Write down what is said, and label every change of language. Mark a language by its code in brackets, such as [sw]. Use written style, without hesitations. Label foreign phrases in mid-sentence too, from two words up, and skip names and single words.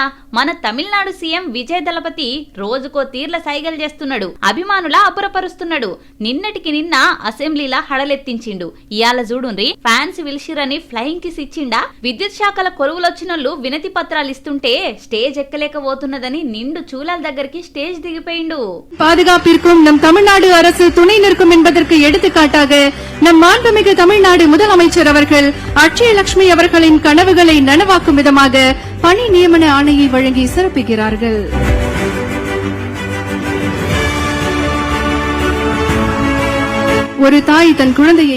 [te] మన తమిళనాడు సీఎం విజయ్ దళపతి రోజుకో తీర్ల సైగలు చేస్తున్నాడు. అభిమానుల అపురపరుస్తున్నాడు. నిన్నటికి నిన్న అసెంబ్లీలా హడలెత్తించిండు. ఇయాల చూడుండ్రి ఫ్యాన్స్ విలిషిరని [en] flying kiss [te] ఇచ్చిండా. విద్యుత్ శాఖల కొలువులొచ్చినోళ్ళు వినతి పత్రాలు ఇస్తుంటే స్టేజ్ ఎక్కలేకపోతున్నదని నిండు చూలాల దగ్గరికి స్టేజ్ దిగిపోయిండు. [ta] பாதுகாப்பிற்கும் நம் தமிழ்நாடு அரசு துணை நிற்கும் என்பதற்கு எடுத்துக்காட்டாக நம் மாண்புமிகு தமிழ்நாடு முதலமைச்சர் அவர்கள் அட்சய லட்சுமி அவர்களின் கனவுகளை நனவாக்கும் விதமாக பணி நியமன ஆணையை வழங்கி சிறப்பிக்கிறார்கள். ஒரு தாய் தன் குழந்தையை